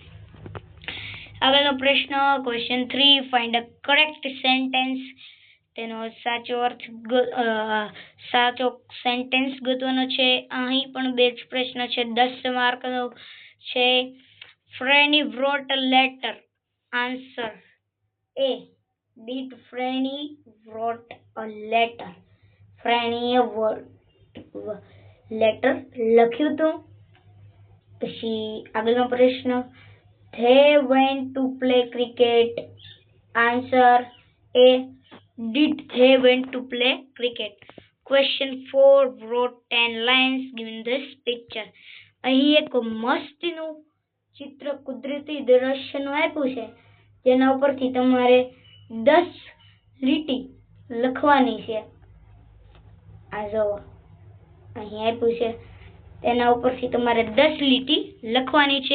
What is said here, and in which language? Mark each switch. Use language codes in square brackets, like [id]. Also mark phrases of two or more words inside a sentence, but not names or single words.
[gu] આગળનો પ્રશ્ન, ક્વેશ્ચન 3, [en] find a correct sentence. [gu] તેનો સાચો સેન્ટેન્સ ગોતવાનો છે। અહીં પણ 2 જ પ્રશ્ન છે, 10 માર્કનો છે। [en] ફ્રેની wrote a letter? answer A, did Freny wrote a letter? [gu] ફ્રેનીએ લેટર લખ્યું હતું। પછી આગળનો પ્રશ્ન, [en] they went to play cricket? answer A, did they went to play cricket? Question 4, wrote 10 lines given this picture। [gu] અહીં એક મસ્તીનું ચિત્ર કુદરતી દ્રશ્યનું આપ્યું છે, જેના ઉપરથી તમારે 10 લીટી લખવાની છે। આ જો અહીં આપ્યું છે, તેના ઉપરથી તમારે 10 લીટી લખવાની છે।